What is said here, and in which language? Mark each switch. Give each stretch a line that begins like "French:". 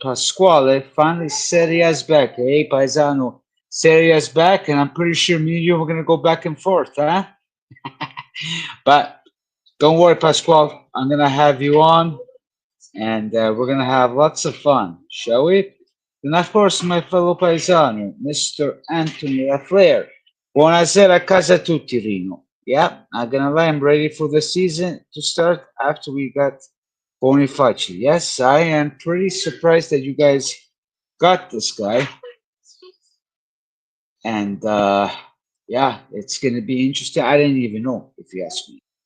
English: Pasquale, finally Serie A's back. Hey, paesano, Serie A's back, and I'm pretty sure me and you are going to go back and forth, huh? But don't worry, Pasquale. I'm going to have you on, and we're going to have lots of fun, shall we? And of course, my fellow paesano, Mr. Anthony Lafleur.
Italian: Buonasera a casa tutti, Rino.
English: Yeah, not gonna lie, I'm ready for the season to start after we got Bonifaci. Yes, I am pretty surprised that you guys got this guy. And yeah, it's gonna be interesting. I didn't even know if you ask me.